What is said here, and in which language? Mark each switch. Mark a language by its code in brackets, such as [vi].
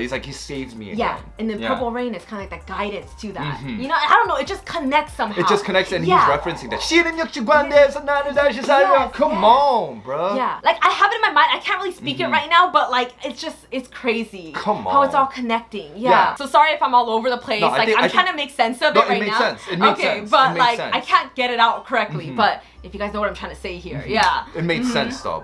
[en] He's like, He saves me again. Yeah, and then Purple Rain is kind of like that guidance to that. You know, I don't know, it just connects somehow. It just connects, and he's referencing that. [ko] 신은 역시 관대해서 나를 다시 살려. [en] Come on, bro. Yeah, like I have it in my mind. I can't really speak it right now, but like it's crazy. Come on. How it's all connecting. Yeah. So sorry if I'm all over the place. No, like I'm trying to make sense of it right makes now. sense. It makes okay, sense. but It makes like sense. I can't get it out correctly. But if you guys know what I'm trying to say here, yeah. It made sense though.